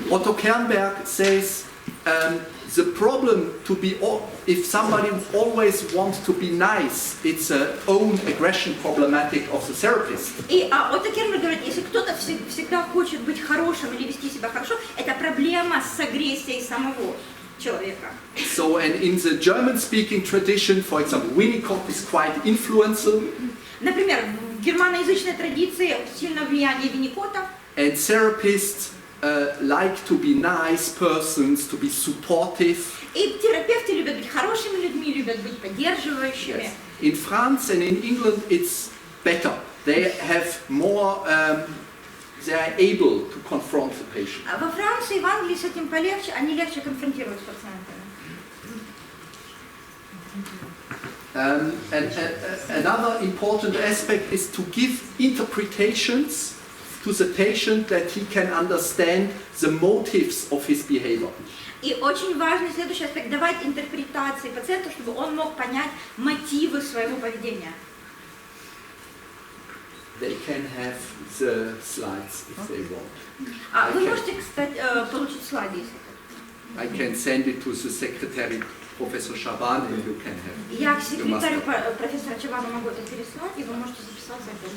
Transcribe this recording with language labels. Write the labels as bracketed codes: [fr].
[en] Otto Kernberg says the problem to be, if somebody always wants to be nice, it's a own aggression problematic of the therapist. [ru] И Отто Кernberg говорит, если кто-то всегда хочет быть хорошим или вести себя хорошо, это проблема с агрессией самого человека. [en] So, and in the German-speaking tradition, for example, Winnicott is quite influential. [ru] Например, в германоязычной традиции сильное влияние Винникота. [en] And therapists like to be nice persons, to be supportive. [ru] И терапевты любят быть хорошими людьми, любят быть поддерживающими. [en] Yes. In France and in England, it's better. They have more. They are able to confront the patient. [ru] Во Франции и в Англии с этим полегче, они легче конфронтируют с пациентами. [en] Another important aspect is to give interpretations to the patient that he can understand the motives of his behavior. [ru] И очень важный следующий аспект – давать интерпретации пациенту, чтобы он мог понять мотивы своего поведения. [en] They can have the slides if they want. [ru] Вы можете, кстати, получить слайды, если хотите. [en] I can send it to the secretary, Professor Чабан, and you can have. [ru] Я к секретарю профессора Чабана могу это переслать, и вы можете записаться.